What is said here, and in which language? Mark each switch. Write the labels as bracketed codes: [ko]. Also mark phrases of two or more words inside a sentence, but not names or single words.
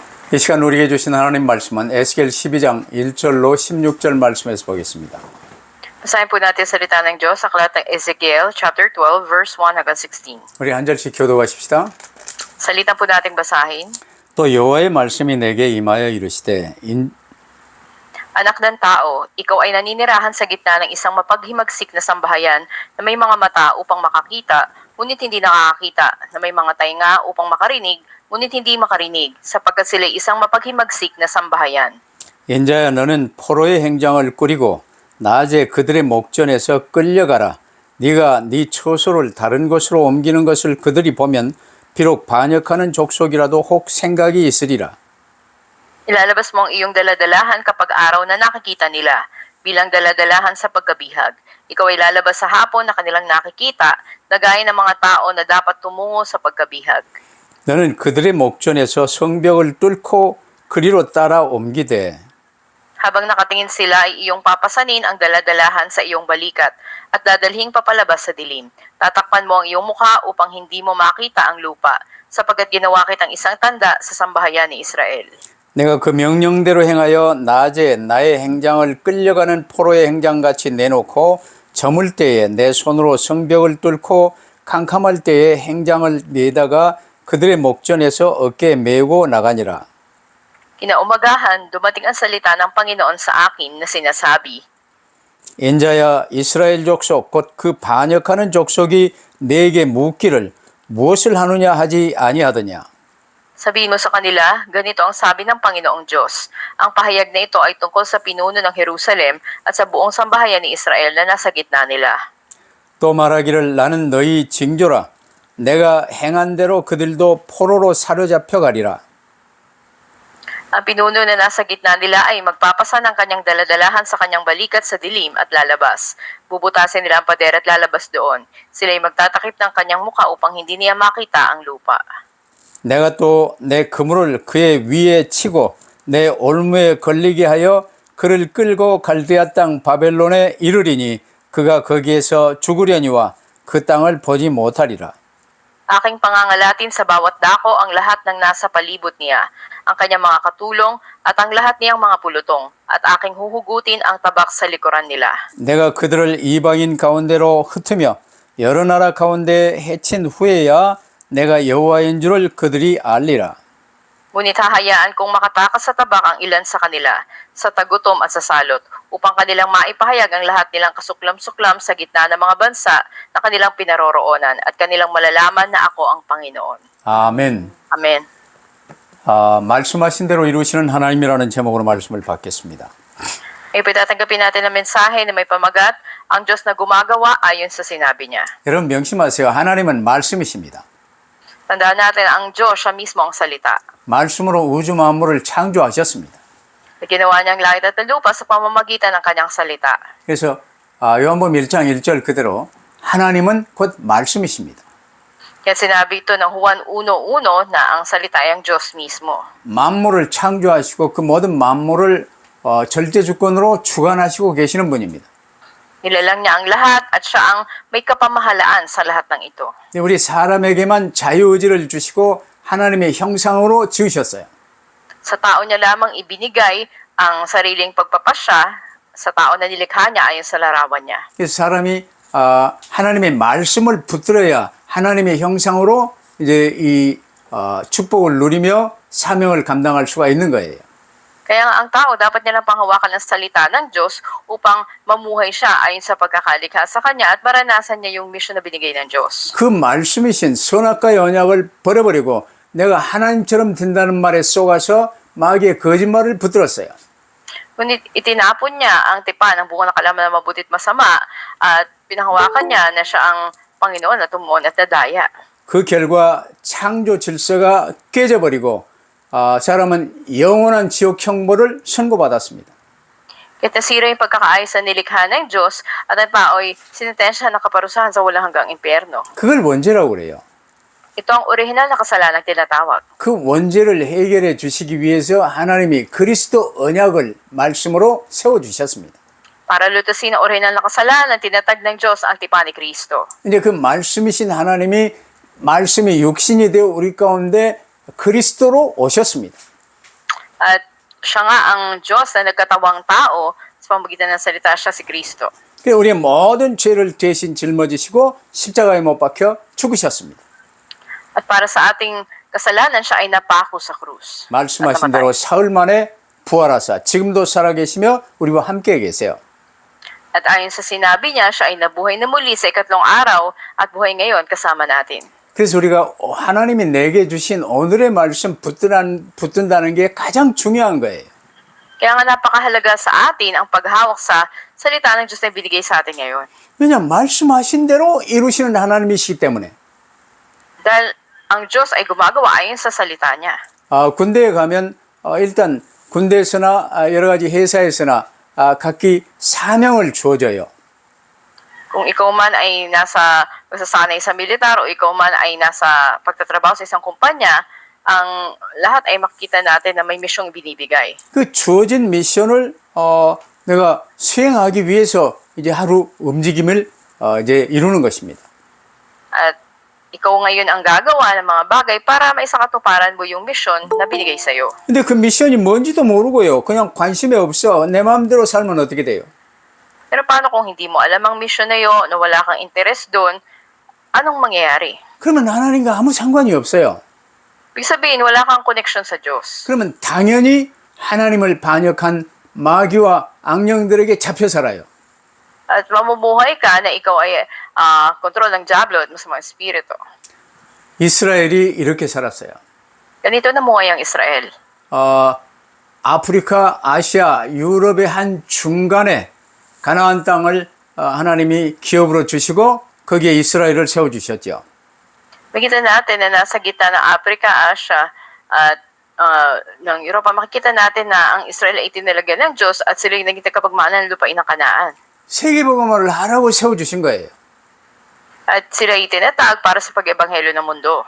[ko] 이 시간 우리에게 주신 하나님 말씀은 에스겔 12장 1절로 16절 말씀에서 보겠습니다. [tl] Basahin po natin salita ng Diyos sa aklat ng Ezekiel [en] chapter 12 verse 1 [tl] hanggang 16. [ko] 우리 한 절씩 교도하십시다. [tl] Salita po nating basahin. [ko] 또 여호와의 말씀이 내게 임하여 이르시되 [tl] Anak ng tao, ikaw ay naninirahan sa gitna ng isang mapaghimagsik na sambahayan na may mga mata upang makakita, ngunit hindi nakakakita, na may mga tainga upang makarinig, ngunit hindi makarinig, sapagkat sila isang mapaghimagsik na sambahayan. [ko] 인자야 너는 포로의 행장을 꾸리고 낮에 그들의 목전에서 끌려가라. 네가 네 처소를 다른 곳으로 옮기는 것을 그들이 보면 비록 반역하는 족속이라도 혹 생각이 있으리라. [tl] Ilalabas mo ang iyong daladalahan kapag araw na nakikita nila, bilang daladalahan sa pagkabihag. Ikaw ay lalabas sa hapon na kanilang nakikita, na gaya ng mga tao na dapat tumungo sa pagkabihag. [ko] 너는 그들의 목전에서 성벽을 뚫고 그리로 따라 옮기되 [tl] Habang nakatingin sila ay iyong papasanin ang daladalahan sa iyong balikat at dadalhing papalabas sa dilim. Tatakpan mo ang iyong mukha upang hindi mo makita ang lupa, sapagkat ginawa kitang isang tanda sa sambahayan ni Israel. [ko] 내가 그 명령대로 행하여 낮에 나의 행장을 끌려가는 포로의 행장같이 내놓고 저물 때에 내 손으로 성벽을 뚫고 캄캄할 때에 행장을 내다가 그들의 목전에서 어깨에 메고 나가니라. [tl] Kinaumagahan, dumating ang salita ng Panginoon sa akin na sinasabi, [ko] 인자야 이스라엘 족속 곧 그 반역하는 족속이 내게 묻기를 무엇을 하느냐 하지 아니하더냐. [tl] Sabihin mo sa kanila, ganito ang sabi ng Panginoong Diyos. Ang pahayag na ito ay tungkol sa pinuno ng Jerusalem at sa buong sambahayan ni Israel na nasa gitna nila. [ko] 또 말하기를 나는 너희 징조라. 내가 행한 대로 그들도 포로로 사로잡혀 가리라. [tl] Ang pinuno na nasa gitna nila ay magpapasa ng kanyang daladalahan sa kanyang balikat sa dilim at lalabas. Bubutasin nila ang pader at lalabas doon. Sila ay magtatakip ng kanyang muka upang hindi niya makita ang lupa. [ko] 내가 또 내 그물을 그의 위에 치고 내 올무에 걸리게 하여 그를 끌고 갈대아 땅 바벨론에 이르리니 그가 거기에서 죽으려니와 그 땅을 보지 못하리라. [tl] Aking pangangalatin sa bawat dako ang lahat ng nasa palibot niya, ang kanyang mga katulong at ang lahat niyang mga pulutong, at aking huhugutin ang tabak sa likuran nila. [ko] 내가 그들을 이방인 가운데로 흩으며 여러 나라 가운데 해친 후에야 내가 여호와인 줄을 그들이 알리라. [tl] Ngunit hahayaan kong makatakas sa tabak ang ilan sa kanila, sa tagutom at sa salot, upang kanilang maipahayag ang lahat nilang kasuklam-suklam sa gitna ng mga bansa na kanilang pinaroroonan at kanilang malalaman na ako ang Panginoon. [ko] 아멘. [tl] Amen. [ko] 말씀하신 대로 이루시는 하나님이라는 제목으로 말씀을 받겠습니다. [tl] Ay pitatanggapin natin ang mensahe na may pamagat, ang Diyos na gumagawa ayon sa sinabi niya. [ko] 여러분 명심하세요. 하나님은 말씀이십니다. [tl] Tandaan natin ang Diyos, siya mismo ang salita. [ko] 말씀으로 우주 만물을 창조하셨습니다. [tl] Ginawa niya ang langit at ang lupa sa pamamagitan ng kanyang salita. [ko] 그래서 요한복음 1장 1절 그대로 하나님은 곧 말씀이십니다. [tl] Kaya sinabi ito ng Juan 1:1 na ang salita ay ang Diyos mismo. [ko] 만물을 창조하시고 그 모든 만물을 절대 주권으로 주관하시고 계시는 분입니다. [tl] Nilalang niya ang lahat at siya ang may kapamahalaan sa lahat ng ito. [ko] 우리 사람에게만 자유의지를 주시고 하나님의 형상으로 지으셨어요. [tl] Sa tao niya lamang ibinigay ang sariling pagpapasya sa tao na nilikha niya ayon sa larawan niya. [ko] 그래서 사람이 하나님의 말씀을 붙들어야 하나님의 형상으로 이제 이 축복을 누리며 사명을 감당할 수가 있는 거예요. [tl] Kaya nga ang tao dapat nilang panghawakan ang salita ng Diyos upang mamuhay siya ayon sa pagkakalikha sa Kanya at maranasan niya yung mission na binigay ng Diyos. [ko] 그 말씀이신 선악과의 언약을 버려버리고 내가 하나님처럼 된다는 말에 속아서 마귀의 거짓말을 붙들었어요. [tl] Ngunit itinapon niya ang tipan ng buong nakalaman na mabutit masama at pinanghawakan niya na siya ang Panginoon na tumuon at nadaya. [ko] 그 결과 창조 질서가 깨져버리고 사람은 영원한 지옥 형벌을 선고받았습니다. [tl] Kaya nasira yung pagkakaayos sa nilikha ng Diyos at ang tao'y sinintensya na kaparusahan sa walang hanggang impyerno. [ko] 그걸 원죄라고 그래요. [tl] Ito ang orihinal na kasalanang tinatawag. [ko] 그 원죄를 해결해 주시기 위해서 하나님이 그리스도 언약을 말씀으로 세워주셨습니다. [tl] Para lutusin ang orihinal na kasalanan, tinatag ng Diyos ang tipan ni Kristo. [ko] 이제 그 말씀이신 하나님이 말씀이 육신이 되어 우리 가운데 그리스도로 오셨습니다. [tl] At siya nga ang Diyos na nagkatawang tao sa pamamagitan ng salita siya si Kristo. [ko] 그래서 우리의 모든 죄를 대신 짊어지시고 십자가에 못 박혀 죽으셨습니다. [tl] At para sa ating kasalanan, siya ay napako sa krus. [ko] 말씀하신 [tl] At namatay. [ko] 대로 사흘 만에 부활하사 지금도 살아계시며 우리와 함께 계세요. [tl] At ayon sa sinabi niya, siya ay nabuhay na muli sa ikatlong araw at buhay ngayon kasama natin. [ko] 그래서 우리가 하나님이 내게 주신 오늘의 말씀 붙든다는 게 가장 중요한 거예요. [tl] Kaya nga napakahalaga sa atin ang paghawak sa salita ng Diyos na binigay sa atin ngayon. [ko] 왜냐하면 말씀하신 대로 이루시는 하나님이시기 때문에. [tl] Dahil ang Diyos ay gumagawa ayon sa salita niya. [ko] 군대에 가면 일단 군대에서나 여러 가지 회사에서나 각기 사명을 주어져요. [tl] Kung ikaw man ay nasa masasanay sa militar o ikaw man ay nasa pagtatrabaho sa isang kumpanya, ang lahat ay makikita natin na may misyong binibigay. [ko] 그 주어진 미션을 내가 수행하기 위해서 이제 하루 움직임을 이제 이루는 것입니다. [tl] At ikaw ngayon ang gagawa ng mga bagay para maisakatuparan mo yung misyon na binigay sa'yo. [ko] 근데 그 미션이 뭔지도 모르고요. 그냥 관심이 없어. 내 마음대로 살면 어떻게 돼요? [tl] Pero paano kung hindi mo alam ang misyon na yun, na wala kang interes doon, anong mangyayari? [ko] 그러면 하나님과 아무 상관이 없어요. [tl] Ibig sabihin, wala kang connection sa Diyos. [ko] 그러면 당연히 하나님을 반역한 마귀와 악령들에게 잡혀 살아요. [tl] At mamumuhay ka na ikaw ay kontrol ng Diablo at masamang espiritu. [ko] 이스라엘이 이렇게 살았어요. [tl] Ganito namuhay ang Israel. [ko] 아프리카, 아시아, 유럽의 한 중간에 가나안 땅을 하나님이 기업으로 주시고 거기에 이스라엘을 세워주셨죠. [tl] Makita natin na nasa gitna ng Africa, Asia, at ng Europa, makikita natin na ang Israel ay itinalagyan ng Diyos at sila yung naging tagapagmana ng lupain ng Kanaan. [ko] 세계복음화를 하라고 세워주신 거예요. [tl] At sila ay itinatag para sa pag-ebanghelyo ng mundo.